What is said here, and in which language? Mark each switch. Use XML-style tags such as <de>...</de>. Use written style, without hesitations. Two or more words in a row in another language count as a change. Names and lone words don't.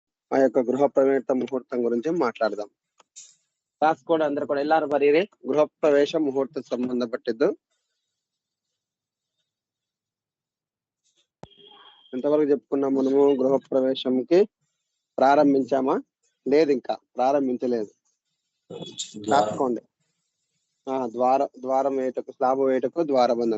<te>ఆ యొక్క గృహ ప్రవేశ ముహూర్తం గురించి మాట్లాడదాం. రాసుకోండి అందరు కూడా.</te> <kn>ಎಲ್ಲಾರು ಬರೀರಿ. ಗೃಹ ಪ್ರವೇಶ ಮುಹೂರ್ತ ಸಂಬಂಧಪಟ್ಟಿದ್ದು</kn> <te>ఎంతవరకు చెప్పుకున్నాం మనము? గృహ ప్రవేశంకి ప్రారంభించామా? లేదు, ఇంకా ప్రారంభించలేదు. రాసుకోండి. ద్వారం వేయటకు, స్లాబ్ వేయటకు ద్వారబంధనం.</te>